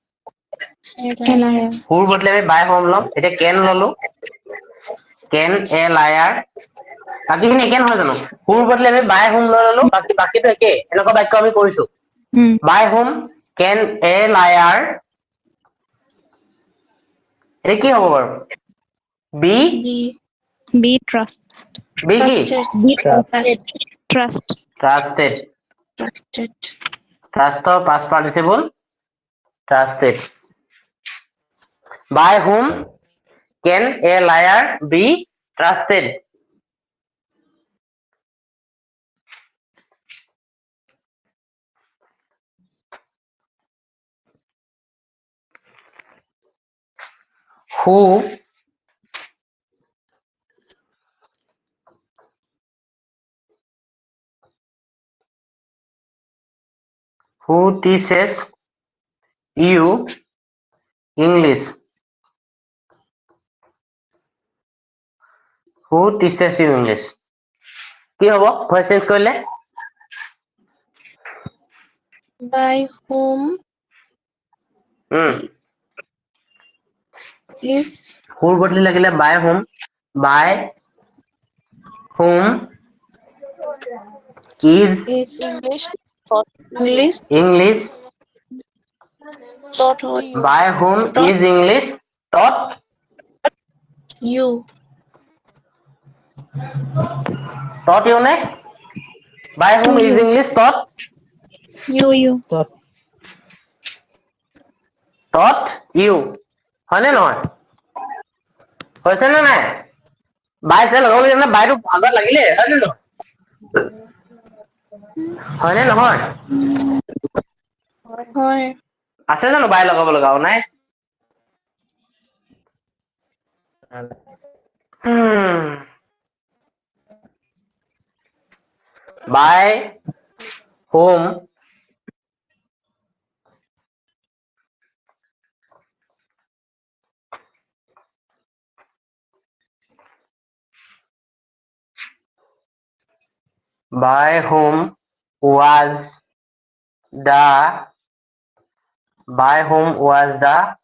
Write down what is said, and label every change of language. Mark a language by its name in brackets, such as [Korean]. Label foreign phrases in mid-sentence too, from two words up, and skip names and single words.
[Assamese] হুৰ বদলে আমি [English] by whom [Assamese] ল'ম এতিয়া কেন ললো [English] can a liar [Assamese] বাকীখিনি একে নহয় জানো হুৰ বদলে আমি [English] by whom [Assamese] লৈ ললো বাকীটো একে এনেকুৱা বাক্য আমি কৰিছো [English] by whom can a liar [Assamese] এটা কি হ'ব বাৰু বি [English] trust [Assamese] বি কি [English] trust trusted trustৰ past participle trusted By whom can a liar be trusted? Who teaches you English? Who teaches you English? [Assamese] কি হ'ব [English] voice change [Assamese] কৰিলে [English] By whom is whoৰ [Assamese] বদলি লাগিলে [English] by whom is English English English taught what by whom is English taught you [Assamese] নে [English] by whom is English taught you [Assamese] you হয়নে নহয় হৈছে নে নাই বাই চে লগাব লাগে বাইটো আগত লাগিলে হয়নে নহয় হয়নে নহয় হয় আছে জানো বাই লগাব লগাও নাই [English] by whom by whom was the by whom was the